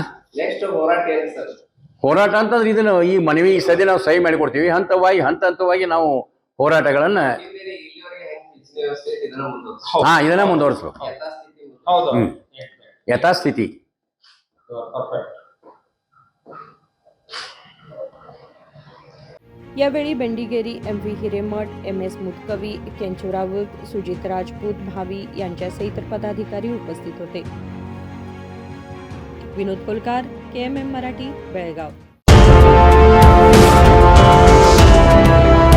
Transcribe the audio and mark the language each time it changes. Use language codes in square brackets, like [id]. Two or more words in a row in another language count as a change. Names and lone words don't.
[kn] ನೆಕ್ಸ್ಟ್ ಹೋರಾಟ ಏನು ಸರ್? ಹೋರಾಟ ಅಂತಂದ್ರೆ ಇದನ್ನು ಈ ಮನವಿ ಸದ್ಯ ನಾವು ಸಹಿ ಮಾಡಿಕೊಡ್ತೀವಿ, ಹಂತ ಹಂತವಾಗಿ ನಾವು ಹೋರಾಟಗಳನ್ನ ಇಲ್ಲಿವರೆಗೆ ಹೆಂಗ್ ಪಿಂಚಣಿ ವ್ಯವಸ್ಥೆ ಐತೆ ಇದನ್ನ ಮುಂದುವರಿಸ್ಬೇಕು. ಇದನ್ನ ಮುಂದುವರಿಸ್ಬೇಕು. ಯಥಾಸ್ಥಿತಿ ಮುಂದುವರಿಸ್ಬೇಕು. ಹೌದು ಹ್ಮ್. ಯಥಾಸ್ಥಿತಿ. ಪರ್ಫೆಕ್ಟ್. [mr] यावेळी बेंडिगेरी एम.व्ही. हिरेमठ, एम.एस. मुतकवी, केंचू राऊत, सुजित राजपूत, भावी यांच्यासह इतर पदाधिकारी उपस्थित होते. विनोद कोलकार, KMM मराठी, बेळगाव.